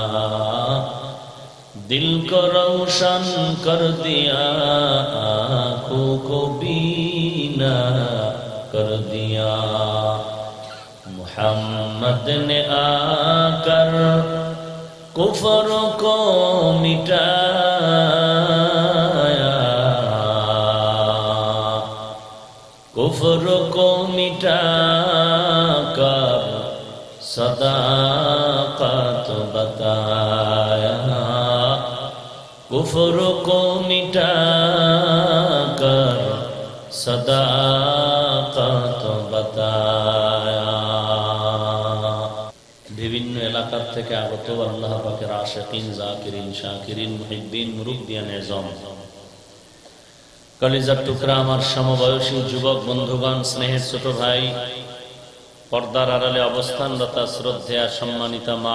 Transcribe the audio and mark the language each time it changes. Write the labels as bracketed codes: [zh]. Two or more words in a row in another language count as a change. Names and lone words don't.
[ur] دل کو روشن کر دیا آنکھوں کو بینا کر دیا محمد نے آ کر کفر کو مٹایا کفر کو مٹا کر صداقت بتایا کفر کو مٹا کر صداقت بتایا [bn] বিভিন্ন এলাকার থেকে আগত আল্লাহ পাকের আশিকিন জাকিরিন শাকিরিন মুহিব্বিন মুরুব্বিয়ান এজম কলিজার টুকরা আমার সমবয়সী যুবক বন্ধুগণ স্নেহের ছোট ভাই পর্দার আড়ালে অবস্থানরত শ্রদ্ধেয়া সম্মানিতা মা